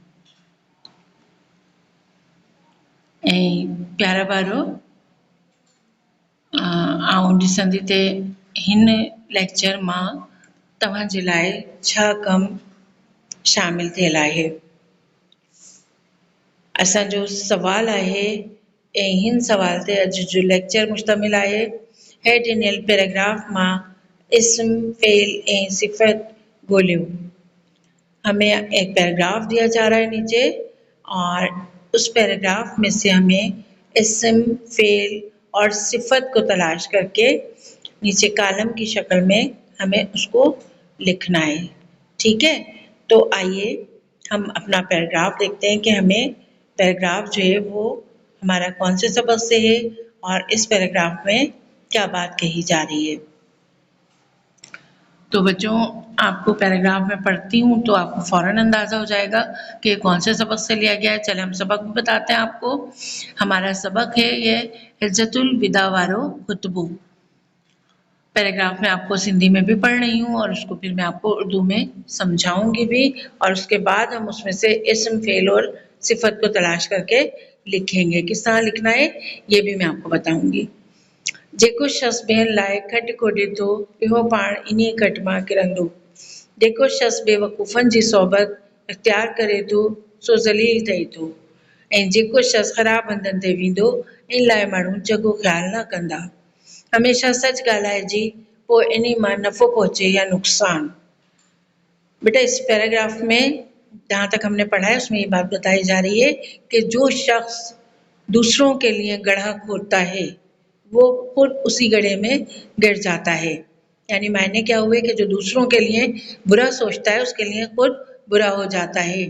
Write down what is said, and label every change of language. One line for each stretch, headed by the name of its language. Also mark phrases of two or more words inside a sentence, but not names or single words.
Sindhi: ऐं प्यारा ॿारो, आउं ॾिसंदी ते हिन लेक्चर मां तव्हांजे लाइ छा कम शामिल थियल आहे। असांजो सवाल आहे ऐं हिन सवाल ते अॼु जो लेक्चर मुश्तमिल आहे। हेठि ॾिनल पैराग्राफ मां इस्म फेल ऐं सिफ़त ॻोल्हियो।
Urdu: ہمیں ایک پیراگراف دیا جا رہا ہے نیچے اور اس پیراگراف میں سے ہمیں اسم فعل اور صفت کو تلاش کرکے نیچے کالم کی شکل میں ہمیں اس کو لکھنا ہے. ٹھیک ہے، تو آئیے ہم اپنا پیراگراف دیکھتے ہیں کہ ہمیں پیراگراف جو ہے وہ ہمارا کون سے سبق سے ہے اور اس پیراگراف میں کیا بات کہی جا رہی ہے. تو بچوں، آپ کو پیراگراف میں پڑھتی ہوں تو آپ کو فوراً اندازہ ہو جائے گا کہ کون سے سبق سے لیا گیا ہے. چلے ہم سبق بھی بتاتے ہیں آپ کو. ہمارا سبق ہے یہ حجۃ الوداع وارو خطبو. پیراگراف میں آپ کو سندھی میں بھی پڑھ رہی ہوں اور اس کو پھر میں آپ کو اردو میں سمجھاؤں گی بھی، اور اس کے بعد ہم اس میں سے اسم فعل اور صفت کو تلاش کرکے لکھیں گے. کس طرح لکھنا ہے یہ بھی میں آپ کو بتاؤں گی.
Sindhi: जेको शख्स ॿियनि लाइ खट खोॾे थो इहो पाण इन्हीअ खट मां किरंदो। जेको शख्स बेवकूफ़नि जी सोबत इख्तियार करे थो सो ज़लील थिए थो, ऐं जेको शख्स ख़राब हंधनि ते वेंदो इन लाइ माण्हू चङो ख़्यालु न कंदा। हमेशा सच ॻाल्हाइजे, पोइ इन मां नफ़ो पहुचे या नुक़सान।
Urdu: بیٹا، اس پیراگراف میں جہاں تک ہم نے پڑھا ہے اس میں یہ بات بتائی جا رہی ہے کہ جو شخص دوسروں کے لیے گڑھا کھودتا ہے وہ خود اسی گڑھے میں گر جاتا ہے. یعنی معنی کیا ہوئے کہ جو دوسروں کے لیے برا سوچتا ہے اس کے لیے خود برا ہو جاتا ہے.